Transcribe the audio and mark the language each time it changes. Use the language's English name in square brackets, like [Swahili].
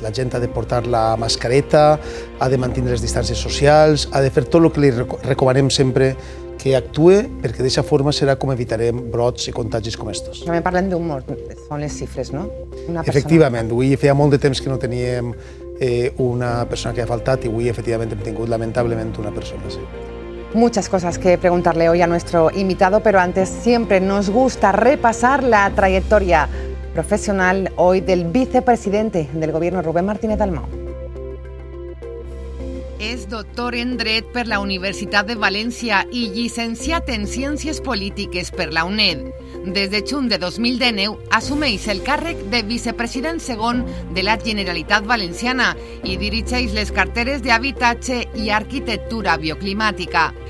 [Catalan] La gent ha de portar la mascareta, ha de mantenir les distàncies socials, ha de fer tot el que li recomanem sempre que actue, perquè d'aquesta forma serà com evitarem brots i contagis com estos. També parlem d'un mort, són les xifres, no? Efectivament, avui feia molt de temps que no teníem una persona que ha faltat i avui efectivament hem tingut lamentablement una persona. Sí. [Spanish] Muchas cosas que preguntarle hoy a nuestro invitado, pero antes siempre nos gusta repasar la trayectoria profesional hoy del vicepresidente del gobierno, Rubén Martínez Dalmau. [Catalan] És doctor en Dret per la Universitat de València i llicenciat en Ciències Polítiques per la UNED. Des de juny de 2019 assumeix el càrrec de vicepresident segon de la Generalitat Valenciana i dirigeix les carteres d'Habitatge i Arquitectura Bioclimàtica.